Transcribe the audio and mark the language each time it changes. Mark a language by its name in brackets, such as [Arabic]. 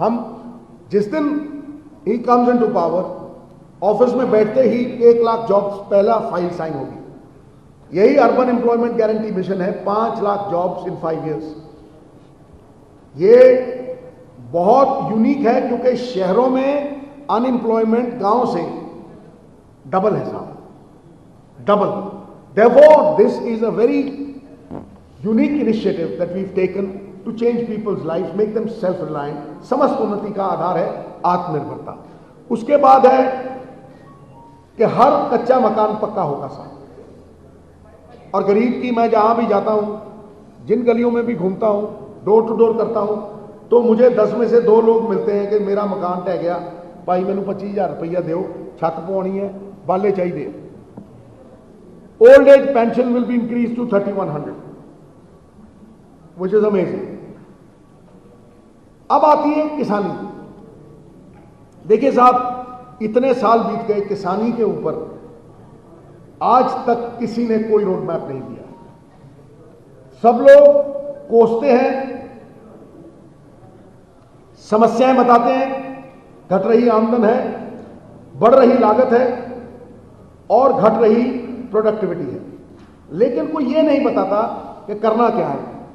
[Hindi] हम जिस दिन he [English] comes into power, [Hindi] office में बैठते ही 1 लाख जॉब्स पहला फाइल साइन होगी। यही अर्बन एम्प्लॉयमेंट गारंटी मिशन है, 5 लाख [English] Jobs in 5 years. [Hindi] ये बहुत यूनिक है क्योंकि शहरों में अनएम्प्लॉयमेंट गांव से डबल है साहब, double. [English] Therefore, this is a very unique initiative that we've taken to change people's lives, make them self-reliant. [Hindi] समस्त उन्नति का आधार है आत्मनिर्भरता। उसके बाद है कि हर कच्चा मकान पक्का होगा साहब। और गरीब की, मैं जहां भी जाता हूं, जिन गलियों में भी घूमता हूं, डोर टू डोर करता हूं, तो मुझे 10 में से 2 लोग मिलते हैं कि मेरा मकान ढह गया, भाई [Punjabi] मैनू 25,000 रुपया दो, छत पवानी है, बाले चाहिए। [English] Old age pension will be increased to 3,100, which is amazing. [Hindi] अब आती है किसानी। देखिए साहब, इतने साल बीत गए, किसानी के ऊपर आज तक किसी ने कोई रोड मैप नहीं दिया। सब लोग कोसते हैं, समस्याएं बताते हैं, घट रही आमदन है, बढ़ रही लागत है और घट रही प्रोडक्टिविटी है, लेकिन कोई ये नहीं बताता कि करना क्या है।